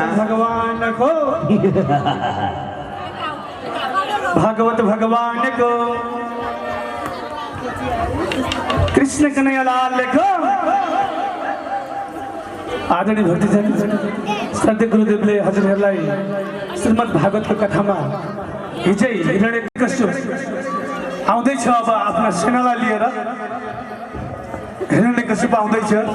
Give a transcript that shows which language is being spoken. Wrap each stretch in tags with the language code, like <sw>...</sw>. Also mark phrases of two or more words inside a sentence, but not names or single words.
<ne>भगवान को भागवत भगवान को कृष्ण कन्हैयालाल को आदरणीय भक्तजन श्रद्धेय गुरुदेवले हजुरहरूलाई श्रीमद् भागवतको कथामा हिजै हिरण्यकश्यप आउँदैछ अब आफ्ना सेनालाई लिएर हिरण्यकश्यप आउँदैछ।</ne>